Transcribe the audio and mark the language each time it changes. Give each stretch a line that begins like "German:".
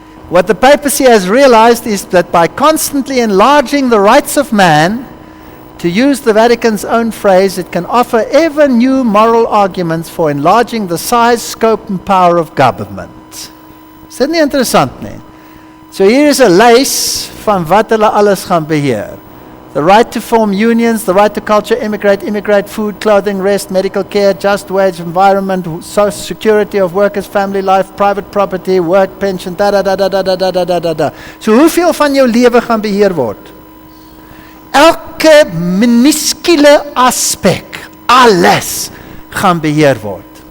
English: What the papacy has realized is that by constantly enlarging the rights of man, to use the Vatican's own phrase, it can offer ever new moral arguments for enlarging the size, scope and power of government.
Afrikaans: Is dit nie interessant nie? So hier is 'n lys van wat hulle alles gaan beheer.
English: The right to form unions, the right to culture, immigrate, food, clothing, rest, medical care, just wage, environment, social security of workers, family life, private property, work, pension,
Afrikaans: So hoeveel van jou lewe gaan beheer word? Elke minuskule aspek, alles gaan beheer word.